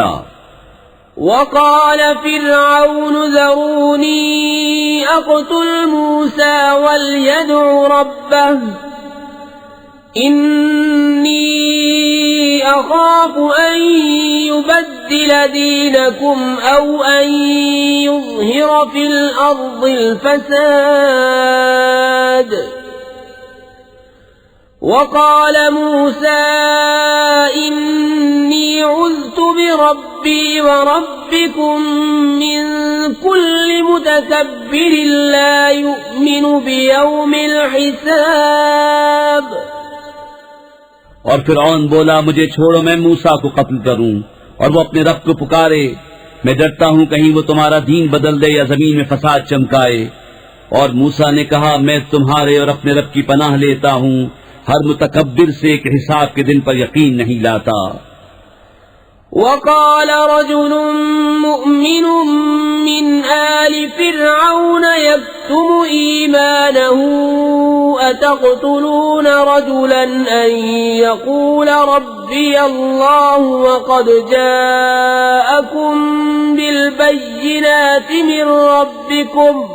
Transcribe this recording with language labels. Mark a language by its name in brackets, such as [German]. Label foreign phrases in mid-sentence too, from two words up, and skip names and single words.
[Arabic] وقال فرعون ذروني أقتل موسى وليدع ربه إني أخاف أن يبدل دينكم أو أن يظهر في الأرض الفساد. وقال موسى إني عذت بربي وربكم من كل متكبر لا يؤمن بيوم الحساب. [Hindi] और फिरौन बोला मुझे छोड़ो, मैं मूसा को कत्ल करूं। और वो अपने रब को पुकारे, मैं डरता हूं कहीं वो तुम्हारा दीन बदल दे या जमीन में फसाद चमकाए। और मूसा ने कहा मैं तुम्हारे और अपने रब की पनाह लेता हूं, हर मुतकब्बिर से एक हिसाब के दिन पर यकीन नहीं लाता। [Arabic] وقال رجل مؤمن من آل فرعون يكتم إيمانه أتقتلون رجلا أن يقول ربي الله وقد جاءكم بالبينات من ربكم